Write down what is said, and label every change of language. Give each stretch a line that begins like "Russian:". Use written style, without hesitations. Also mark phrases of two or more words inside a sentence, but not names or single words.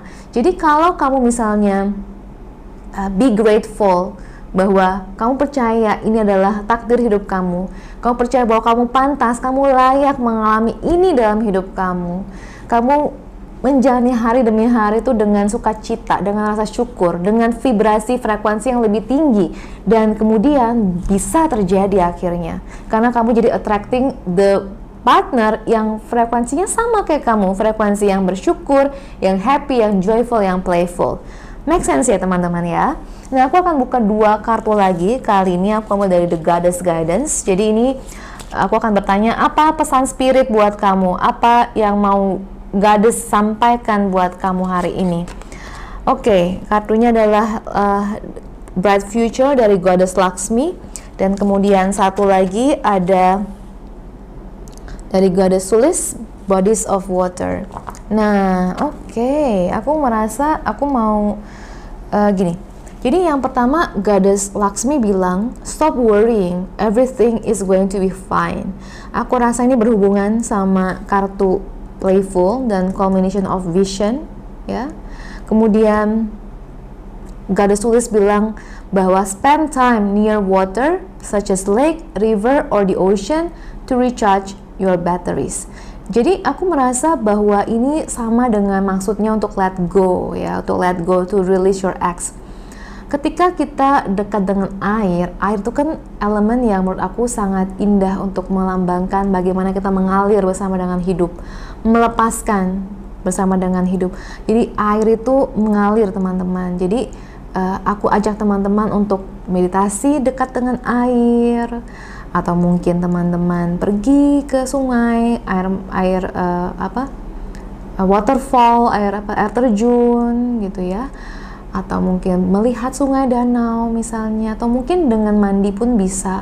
Indonesian: Jadi kalau kamu misalnya
English: be grateful
Indonesian: bahwa kamu percaya ini adalah takdir hidup kamu percaya bahwa kamu pantas, kamu layak mengalami ini dalam hidup kamu menjalani hari demi hari itu dengan sukacita, dengan rasa syukur, dengan vibrasi frekuensi yang lebih tinggi, dan kemudian bisa terjadi akhirnya karena kamu jadi
English: attracting the partner
Indonesian: yang frekuensinya sama kayak kamu, frekuensi yang bersyukur, yang happy, yang joyful, yang playful.
English: Make sense
Indonesian: ya teman-teman ya. Nah, aku akan buka 2 kartu lagi. Kali ini aku mau dari The Goddess Guidance. Jadi ini aku akan bertanya, apa pesan spirit buat kamu? Apa yang mau Goddess sampaikan buat kamu hari ini? Oke, kartunya adalah Bright Future dari Goddess Lakshmi. Dan kemudian satu lagi ada dari Goddess Sulis, Bodies of Water. Nah, oke, aku merasa aku mau gini. Jadi yang pertama, Goddess Lakshmi bilang,
English: stop worrying, everything is going to be fine.
Indonesian: Aku rasa ini berhubungan sama kartu playful dan
English: combination of vision,
Indonesian: ya. Kemudian Goddess tulis bilang bahwa
English: spend time near water such as lake, river, or the ocean to recharge your batteries.
Indonesian: Jadi aku merasa bahwa ini sama dengan maksudnya untuk
English: let go,
Indonesian: ya, untuk
English: let go, to release your ex.
Indonesian: Ketika kita dekat dengan air itu kan elemen yang menurut aku sangat indah untuk melambangkan bagaimana kita mengalir bersama dengan hidup, melepaskan bersama dengan hidup. Jadi air itu mengalir, teman-teman. Jadi aku ajak teman-teman untuk meditasi dekat dengan air, atau mungkin teman-teman pergi ke sungai, waterfall, air terjun gitu ya, atau mungkin melihat sungai, danau misalnya, atau mungkin dengan mandi pun bisa.